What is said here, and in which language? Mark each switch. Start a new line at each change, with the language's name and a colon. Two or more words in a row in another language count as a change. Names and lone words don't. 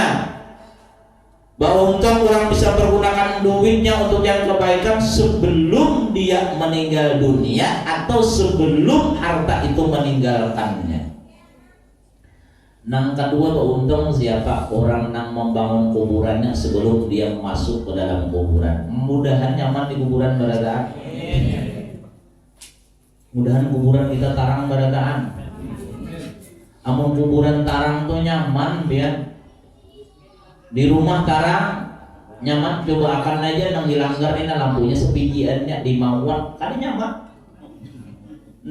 Indonesian: Bahwa untung orang bisa menggunakan duitnya untuk yang kebaikan sebelum dia meninggal dunia atau sebelum harta itu meninggalkannya. Nang kedua beruntung siapa? Orang nang membangun kuburannya sebelum dia masuk ke dalam kuburan.
Banjar: Mudahan nyaman di kuburan berataan. Mudahan kuburan kita tarang berataan. Amun kuburan tarang tuh nyaman biar. Di rumah tarang nyaman, coba akan aja nang dilanggar ini lampunya sepijiannya di mawar kan nyaman.